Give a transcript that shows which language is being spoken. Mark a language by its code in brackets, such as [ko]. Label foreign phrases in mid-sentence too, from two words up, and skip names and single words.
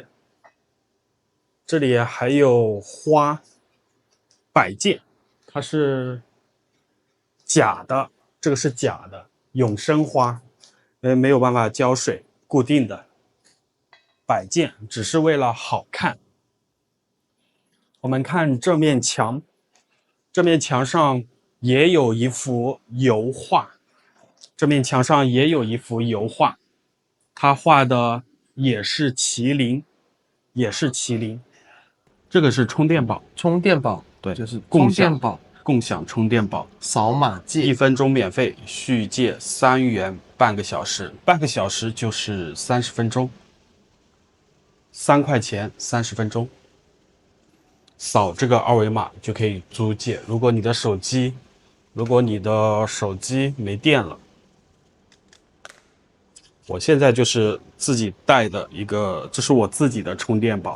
[zh] 這裡還有花擺件，它是假的，這個是假的，永生花，沒有辦法澆水，固定的擺件，只是為了好看。我們看這面牆，這面牆上也有一幅油畫，他畫的也是麒麟，這個是充電寶，對，就是共享充電寶，掃碼借 1分鐘免費，續借3元，半個小時，半個小時就是30分鐘，3塊錢30分鐘，掃這個二維碼就可以租借。如果你的手機沒電了， 我現在就是自己帶的一個，這是我自己的充電寶。